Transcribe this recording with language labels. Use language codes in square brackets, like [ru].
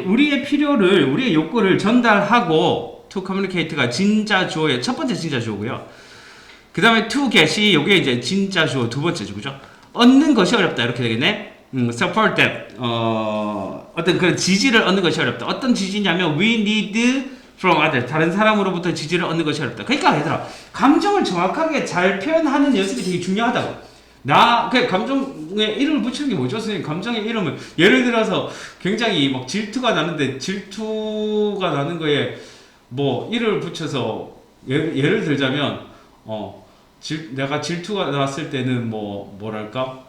[ko] 우리의 필요를, 우리의 욕구를 전달하고 to communicate가 진짜 주어의 첫 번째 진짜 주어고요. 그 다음에 to get이 요게 이제 진짜 주어 두 번째죠. 그죠? 얻는 것이 어렵다. 이렇게 되겠네. [en] support that. [ko] 어떤 그런 지지를 얻는 것이 어렵다. 어떤 지지냐면 [en] we need from others. [ko] 다른 사람으로부터 지지를 얻는 것이 어렵다. 그러니까 얘들아, 감정을 정확하게 잘 표현하는 연습이 되게 중요하다고. 감정에 이름을 붙이는 게 뭐죠? 선생님, 감정의 이름을 예를 들어서 굉장히 막 질투가 나는데 질투가 나는 거에 뭐 이름을 붙여서 예를 들자면 내가 질투가 났을 때는 뭐랄까?